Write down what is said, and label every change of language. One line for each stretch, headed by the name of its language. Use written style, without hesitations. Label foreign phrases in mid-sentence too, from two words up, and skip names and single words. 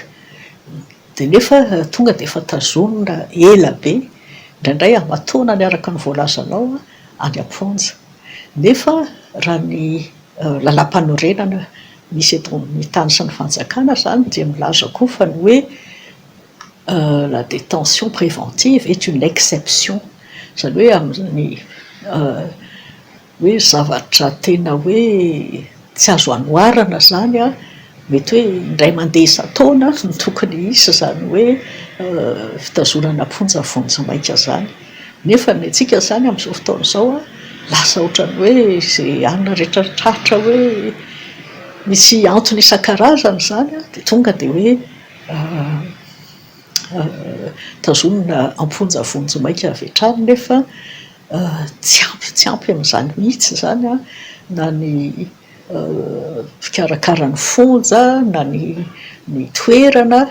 Malagasy: Dia nefa tonga dia efa tazonina ela be, indraindray amatona ny araka ny voalazanao any amponja. Nefa raha ny lalam-panorenana misy eto amin'ny tany sy ny fanjakana zany dia milaza koa fa ny hoe
French: la détention préventive est une exception.
Malagasy: Zany hoe amin'ny hoe zavatra tena hoe tsy azo anoharana zany a, mety hoe indray mandeha isa-taona no tokony isa zany hoe fitazonana amponja vonjomaika zany. Nefa ny antsika zany amin'izao fotoana izao a lasa ohatrany hoe izay anona rehetra tratra hoe misy antony isan-karazany zany a dia tonga dia hoe tazonina amponja vonjomaika avy hatrany nefa tsy ampy amin'izany mihitsy zany a na ny fikarakarany fonja na ny toerana.